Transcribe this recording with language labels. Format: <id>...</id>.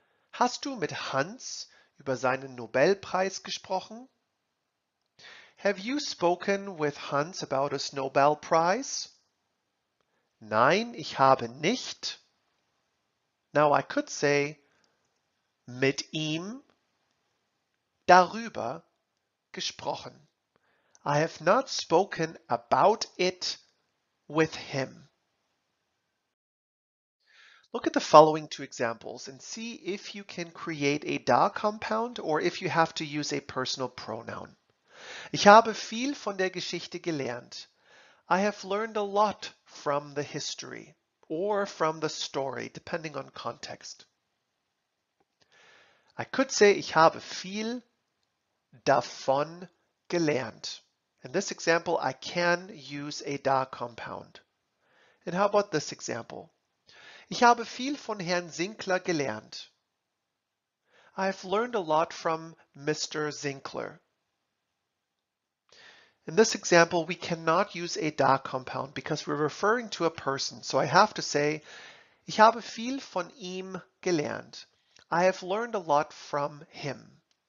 <de>Hast du mit Hans über seinen Nobelpreis gesprochen?</de> <en>Have you spoken with Hans about his Nobel Prize?</en> <de>Nein, ich habe nicht.</de> <en>Now I could say</en> <de>mit ihm darüber gesprochen.</de> <en>I have not spoken about it with him. Look at the following two examples and see if you can create a da compound or if you have to use a personal pronoun.</en> <de>Ich habe viel von der Geschichte gelernt.</de> <en>I have learned a lot from the history or from the story, depending on context. I could say,</en> <de>ich habe viel davon gelernt.</de> <en>In this example, I can use a da compound. And how about this example?</en> <de>Ich habe viel von Herrn Sinkler gelernt.</de> <en>I've learned a lot from Mr. Zinkler. In this example, we cannot use a da compound because we're referring to a person. So I have to say,</en> <de>ich habe viel von ihm gelernt.</de> <en>I have learned a lot from him.</en>